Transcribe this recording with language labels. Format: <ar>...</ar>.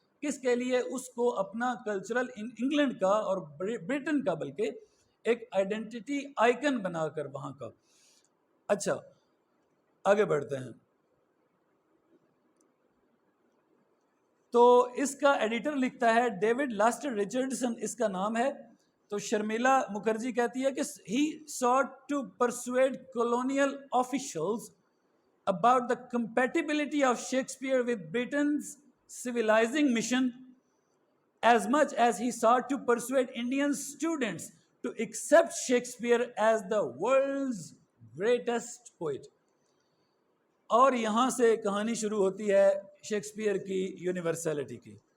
<ur>کس کے لیے؟ اس کو اپنا کلچرل انگلینڈ کا اور برٹن کا بلکہ ایک آئیڈینٹی آئیکن بنا کر وہاں کا. اچھا آگے بڑھتے ہیں. تو اس کا ایڈیٹر لکھتا ہے ڈیوڈ لاسٹر ریچرڈسن اس کا نام ہے. تو شرمیلا مکھرجی کہتی ہے کہ</ur> <en>he sought to persuade colonial officials about the compatibility of Shakespeare with Britain's civilizing mission as much as he sought to persuade Indian students to accept Shakespeare as the world's greatest poet.</en> <ur>اور یہاں سے کہانی شروع ہوتی ہے Shakespeare کی university کی.</ur>